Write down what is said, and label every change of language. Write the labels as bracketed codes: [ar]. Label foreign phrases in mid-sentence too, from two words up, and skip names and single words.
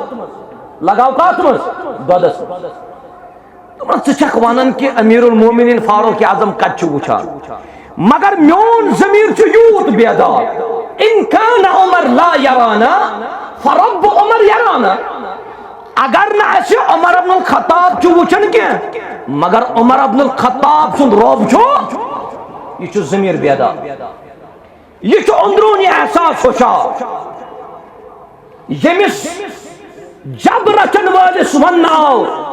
[ks] منٛز دۄدس دپان ژٕ چھکھ ونان کہ امیر المومنین فاروق اعظم کتہِ چھُ وٕچھان مگر میون ضمیٖر چھُ یوٗت بیدار [ar] ان کان عمر لا یرانا فرب عمر یرانا [ks] اگر نہٕ اسہِ عمر ابن الخطاب چھُ وٕچھان کینٛہہ مگر عمر ابن الخطاب سُنٛد رۄب چھُ یہ چھُ ضمیٖر بیدار یہ چھُ أنٛدروٗنی احساس ہُشار ییٚمِس جب رچن وٲلِس وننہٕ آو